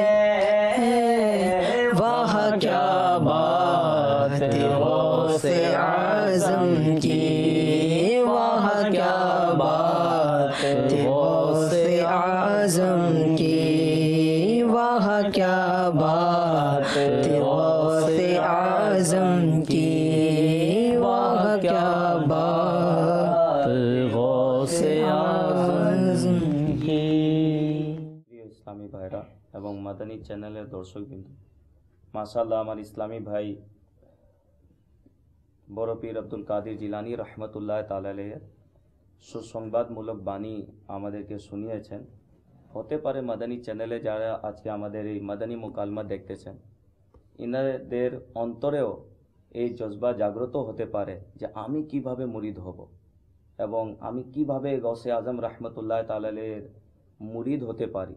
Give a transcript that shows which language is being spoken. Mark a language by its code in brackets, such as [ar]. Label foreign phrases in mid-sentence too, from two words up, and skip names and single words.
[ur] واہ کیا بات غوث اعظم کی واہ کیا بات غوث اعظم کی واہ کیا بات غوث اعظم کی واہ کیا بات غوث اعظم کی [bn] প্রিয় ইসলামী ভাইরা এবং মাদানী চ্যানেলের দর্শকবৃন্দ, মাশাআল্লাহ আমার ইসলামী ভাই বড় পীর আব্দুল কাদের জিলানী [ar] رحمة الله تعالى عليه [bn] সুসংবাদমূলক বাণী আমাদেরকে শুনিয়েছেন। হতে পারে মাদানী চ্যানেলে যারা আজকে আমাদের এই মাদানী মুকালমা দেখতেছেন, ইনাদের অন্তরেও এই জজবা জাগ্রত হতে পারে যে আমি কিভাবে মুরিদ হব এবং আমি কিভাবে গৌসে আজম [ar] رحمة الله تعالى عليه [bn] মুরিদ হতে পারি।